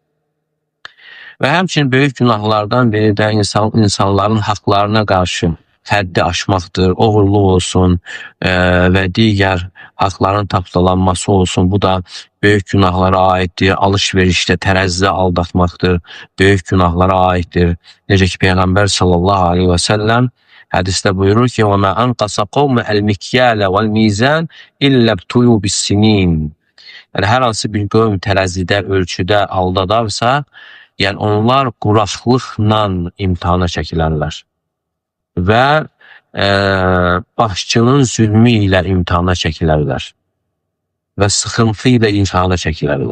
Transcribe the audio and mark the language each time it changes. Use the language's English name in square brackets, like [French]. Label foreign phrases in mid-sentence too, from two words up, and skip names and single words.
[Azerbaijani] Və həmçinin böyük günahlardan biri də insanların haqlarına qarşı həddi aşmaqdır, oğurluq olsun və digər haqların tapdalanması olsun. Bu da böyük günahlara aiddir. Alış-verişdə, tərəzidə aldatmaqdır, böyük günahlara aiddir. Necə ki, Peyğəmbər [Arabic] صلى الله عليه وسلم [Azerbaijani] hədisdə buyurur ki, [Arabic] وَمَا أَنْقَسَ قَوْمَ الْمِكْيَالَ وَالْمِيزَانِ إِلَّا ابْتُلُوا بِالسِّنِينَ. [Azerbaijani] Yəni, hər hansı bir qövm tərəzidə, ölçüdə aldadarsa, yəni onlar quraqlıqla imtihana çəkilərlər. Və başçının zülmü ilə imtihana çəkilərlər. Və sıxıntı ilə imtihana çəkilərlər.